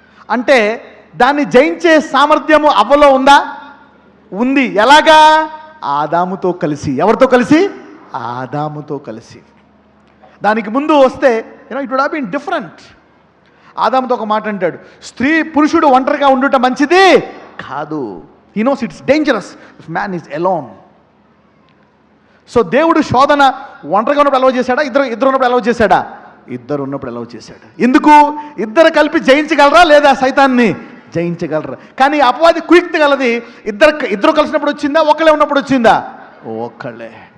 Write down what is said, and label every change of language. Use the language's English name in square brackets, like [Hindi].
[Telugu] అంటే దాన్ని జయించే సామర్థ్యము అవ్వలో ఉందా? ఉంది. ఎలాగా? ఆదాముతో కలిసి. ఎవరితో కలిసి? ఆదాముతో కలిసి. దానికి ముందు వస్తే [English] It would have been different. [Telugu] ఆదాముతో ఒక మాట అంటాడు, స్త్రీ పురుషుడు ఒంటరిగా ఉండుట మంచిది కాదు. [English] He knows it's dangerous if man is alone. [Telugu] So దేవుడు శోధన ఒంటరిగా ఉన్నప్పుడు అలౌ చేశాడా? ఇద్దరు ఉన్నప్పుడు అలౌ చేశాడా? ఇద్దరు ఉన్నప్పుడు అలౌ చేశాడు. ఎందుకు? ఇద్దరు కలిపి జయించగలరా లేదా? సైతాన్ని జయించగలరా? కానీ అపవాది కుయుక్తి గలది. ఇద్దరు కలిసినప్పుడు వచ్చిందా? ఒకళ్ళే ఉన్నప్పుడు వచ్చిందా? ఒక్కళ్ళే.